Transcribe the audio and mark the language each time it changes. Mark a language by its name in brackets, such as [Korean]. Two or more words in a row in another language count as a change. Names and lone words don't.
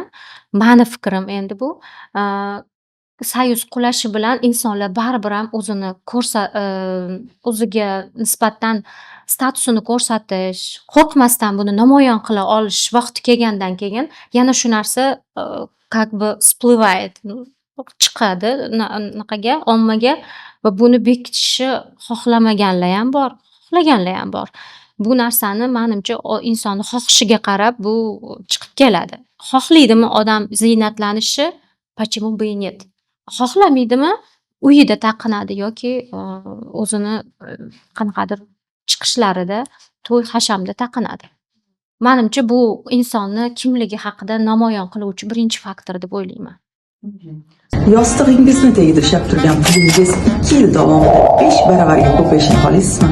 [Uzbek] Mani fikrim endi bu. Soyuz qulashi bilan insonlar baribir ham o'ziga nisbatan statusini ko'rsatish, qo'rqmasdan buni namoyon qila olish vaqti kelgandan keyin yana shu narsa [Russian] как бы всплывает, [Uzbek] chiqadi naqaga, ommaga va buni bekitishni xohlamaganlar ham bor, xohlaganlar ham bor. Bu narsani menimcha insonni xohishiga qarab bu chiqib keladi. Xohlaydimi odam ziynatlanishni? [Russian] Почему бы и нет? [Uzbek] Xohlamaydimi? Uyida taqinadi yoki o'zini qanaqadir chiqishlarida, to'y hashamda taqinadi. Menimcha bu insonni kimligi haqida namoyon qiluvchi birinchi faktor deb o'ylayman. Yostig'ingizni tagida ushlab turgan pulingiz 2 yil davomida 5 baravarga ko'payishini xohlaysizmi?